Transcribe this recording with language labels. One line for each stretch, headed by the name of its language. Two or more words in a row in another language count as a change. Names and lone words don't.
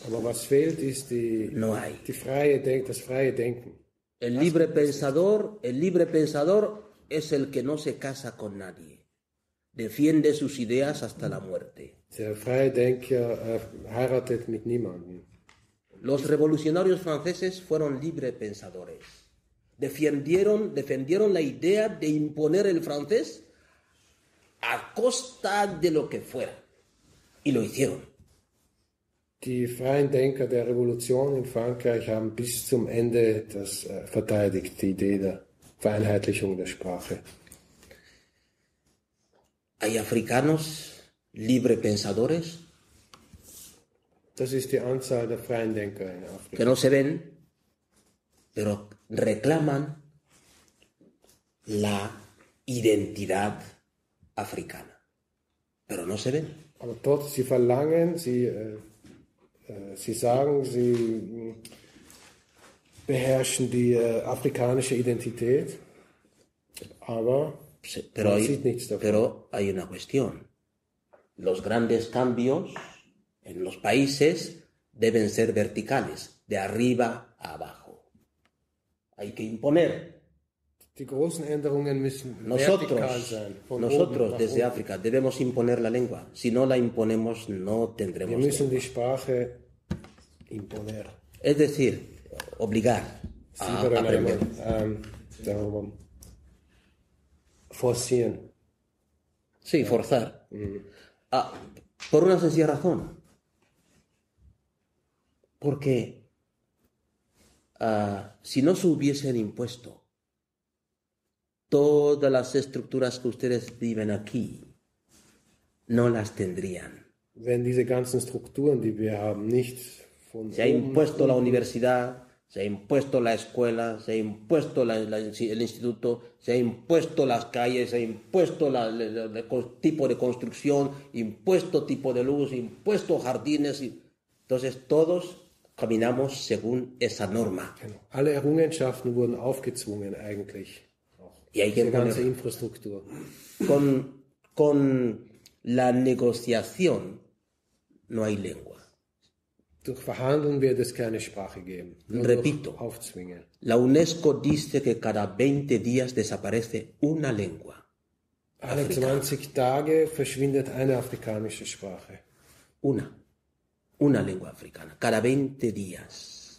German: Aber was fehlt, ist das freie Denken.
Spanish: El libre pensador es el que no se casa con nadie, defiende sus ideas hasta la muerte.
German: Der freie Denker heiratet mit niemandem.
Spanish: Los revolucionarios franceses fueron libre pensadores. Defendieron la idea de imponer el francés a costa de lo que fuera. Y lo hicieron.
German: Die freien Denker der Revolution in Frankreich haben bis zum Ende das verteidigt, die Idee der Vereinheitlichung der Sprache.
Spanish: Hay africanos libre pensadores.
German: Das ist die Anzahl der freien Denker in Afrika.
Spanish: Que no se ven, pero reclaman la identidad africana. Pero no se ven.
German: Aber dort, sie verlangen, sie sagen, sie beherrschen die afrikanische Identität, aber man sieht nichts davon.
Spanish: Pero hay una cuestión. Los grandes cambios en los países deben ser verticales, de arriba a abajo. Hay que imponer.
German: Die großen Änderungen müssen vertikal sein.
Spanish: Nosotros desde África debemos imponer la lengua. Si no la imponemos, no tendremos.
German: Wir müssen die Sprache imponer.
Spanish: Es decir, obligar a aprender.
German: Forcieren.
Spanish: Sí, forzar. Por una sencilla razón. Porque si no se hubiesen impuesto todas las estructuras que ustedes viven aquí, no las tendrían.
German: Wenn diese ganzen Strukturen, die wir haben, nicht von
Spanish: Se ha impuesto la universidad, se ha impuesto la escuela, se ha impuesto el instituto, se ha impuesto las calles, se ha impuesto el tipo de construcción, impuesto tipo de luz, impuesto jardines. Entonces todos caminamos según esa norma.
German: Alle Errungenschaften wurden aufgezwungen eigentlich.
Spanish: Y hay que
German: Diese ganze Infrastruktur.
Spanish: Con la negociación no hay lengua.
German: Durch Verhandeln wird es keine Sprache geben. Nur
Spanish: Repito,
German: durch Aufzwingen.
Spanish: la UNESCO dice que cada 20 días desaparece una lengua.
German: Alle
Spanish: africana.
German: 20 Tage verschwindet eine afrikanische Sprache.
Spanish: Una lengua africana, cada 20 días.